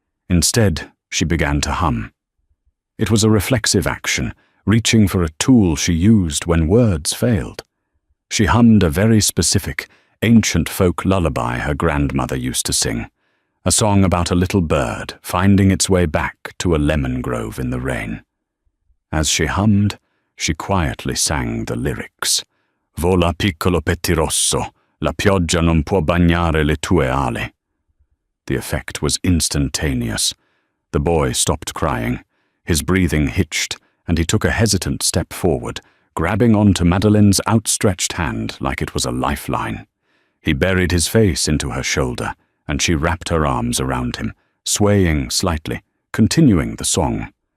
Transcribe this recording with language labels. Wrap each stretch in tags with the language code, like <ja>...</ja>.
<en>Instead, she began to hum. It was a reflexive action, reaching for a tool she used when words failed. She hummed a very specific, ancient folk lullaby her grandmother used to sing, a song about a little bird finding its way back to a lemon grove in the rain. As she hummed, she quietly sang the lyrics.</en> <it>"Vola piccolo pettirosso, la pioggia non può bagnare le tue ali."</it> <en>The effect was instantaneous. The boy stopped crying. His breathing hitched, and he took a hesitant step forward, grabbing onto Madeline's outstretched hand like it was a lifeline. He buried his face into her shoulder, and she wrapped her arms around him, swaying slightly, continuing the song.</en>